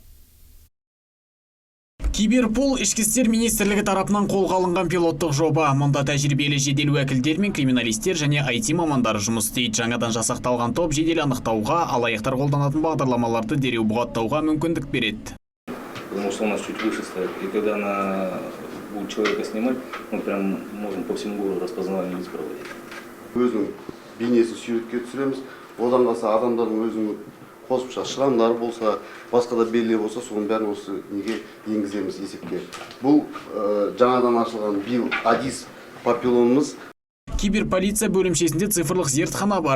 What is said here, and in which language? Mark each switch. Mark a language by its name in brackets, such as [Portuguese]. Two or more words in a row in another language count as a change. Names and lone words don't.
[Kazakh] Киберпул ішкі істер министрлігі тарапынан қолға алынған пилоттық жоба. Мұнда тәжірибелі жедел уәкілдер мен криминалистер және IT мамандары жұмыс істейді. Жаңадан жасақталған топ жедел анықтауға, алаяқтар қолданатын бағдарламаларды дереу бұғаттауға мүмкіндік береді. [Russian] Потому что у нас чуть выше стоит. И когда она будет человека снимать, мы прям можем по всему городу распознавание лиц проводить. [Kazakh] Өзінің бейнесін суретке түсіреміз. Одан қалса адамдардың өзінің қосымша шығындары болса, басқа да белгілер болса, соның бәрін осы неге енгіземіз есепке. Бұл жаңадан ашылған биыл Адис папиллонымыз. Киберполиция бөлімшесінде цифрлық зертхана бар.